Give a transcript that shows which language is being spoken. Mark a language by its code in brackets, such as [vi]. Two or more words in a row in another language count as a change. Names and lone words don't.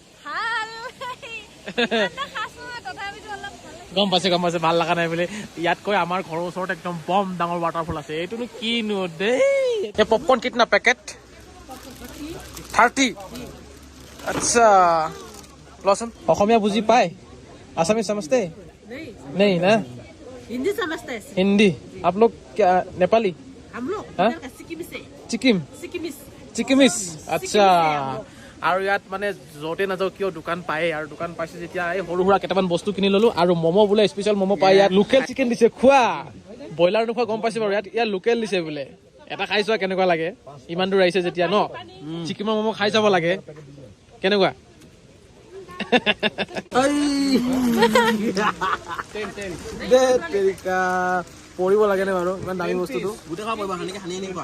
[as] গম পাইছে ভাল লগা নাই বুলি ইয়াতকৈ আমাৰ ঘৰৰ ওচৰত একদম বম ডাঙৰ ৱাটাৰফল আছে এইটোনো কিনো দেই এই পপকৰ্ণ [hi] कितना पैकेट [as] 30 আচ্ছা लौसन অসমীয়া বুঝি পায় [hi] आसामी समझते नहीं ना हिंदी समझते हैं हिंदी आप लोग क्या नेपाली हम लोग [as] চিকিমিছ আচ্ছা আৰু ইয়াত মানে য'তে নাযাওঁ কিয় দোকান পায় আৰু দোকান পাইছে যেতিয়া এই সৰু সুৰা কেইটামান বস্তু কিনি ললো আৰু ম'ম' বোলে স্পেচিয়েল ম'ম' পায় ইয়াত লোকেল চিকেন দিছে খোৱা ব্ৰইলাৰ নোখোৱা গম পাইছে বাৰু ইয়াত লোকেল দিছে বোলে এটা খাই চোৱা কেনেকুৱা লাগে ইমান দূৰ আহিছে যেতিয়া ন চিকেনৰ ম'ম' খাই যাব লাগে কেনেকুৱা পৰিব লাগে নে বাৰু ইমান দামী বস্তুটো গোটেই খাব পাৰিবা সানি